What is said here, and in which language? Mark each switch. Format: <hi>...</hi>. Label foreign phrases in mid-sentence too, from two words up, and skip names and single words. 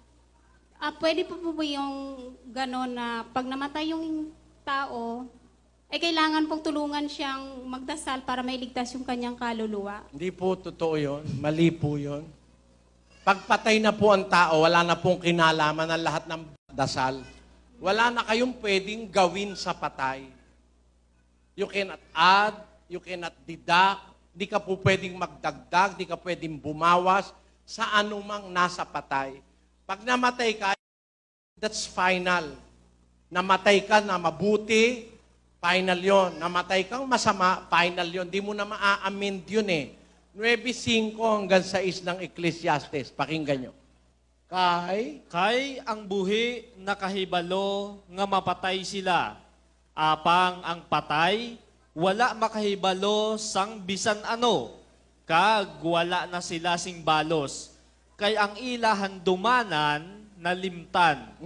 <tl>Pwede po po yung gano'n na pag namatay yung tao, kailangan pong tulungan siyang magdasal para mailigtas yung kanyang kaluluwa. Hindi po totoo yun. Mali po yun. Pagpatay na po ang tao, wala na pong kinalaman ang lahat ng dasal. Wala na kayong pwedeng gawin sa patay.</tl> <en>You cannot add, you cannot deduct,</en> <tl>di ka po pwedeng magdagdag, di ka pwedeng bumawas sa anumang nasa patay. Pag namatay ka,</tl> <en>that's final.</en> <tl>Namatay ka na mabuti, final yon. Namatay kang masama, final yon. Di mo na maa-amend yun eh. 9:5 hanggang 6 ng Ecclesiastes. Pakinggan nyo.</tl> <hil>Kay ang buhi nakahibalo nga mapatay sila. Apang ang patay, wala makahibalo sang bisan ano. Kag wala na sila sing balos. Kay ang ilahan dumanan na limtan.</hil>